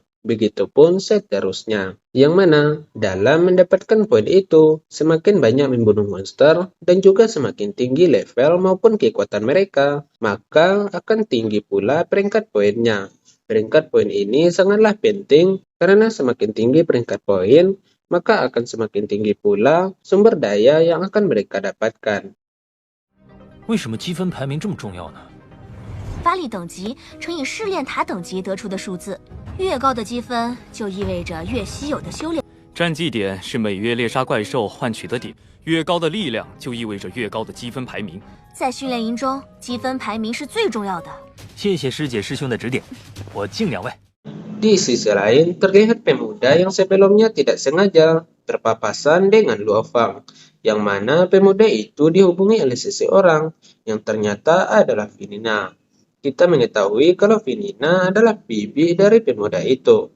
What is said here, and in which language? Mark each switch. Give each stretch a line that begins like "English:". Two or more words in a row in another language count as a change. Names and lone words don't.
Indonesian: Begitupun seterusnya, yang mana dalam mendapatkan poin itu semakin banyak membunuh monster dan juga semakin tinggi level maupun kekuatan mereka, maka akan tinggi pula peringkat poinnya. Peringkat poin ini sangatlah penting karena semakin tinggi peringkat poin, maka akan semakin tinggi pula sumber daya yang akan mereka dapatkan.
Chinese: 为什么积分排名这么重要呢？发力等级乘以试炼塔等级得出的数字，越高的积分就意味着越稀有的修炼。战绩点是每月猎杀怪兽换取的点，越高的力量就意味着越高的积分排名。在训练营中，积分排名是最重要的。谢谢师姐师兄的指点，我敬两位。
Indonesian: Di sisi lain, terlihat pemuda yang sebelumnya tidak sengaja berpapasan dengan Luo Fang, yang mana pemuda itu dihubungi oleh seseorang yang ternyata adalah Finina. Kita mengetahui kalau Finina adalah bibi dari pemuda itu.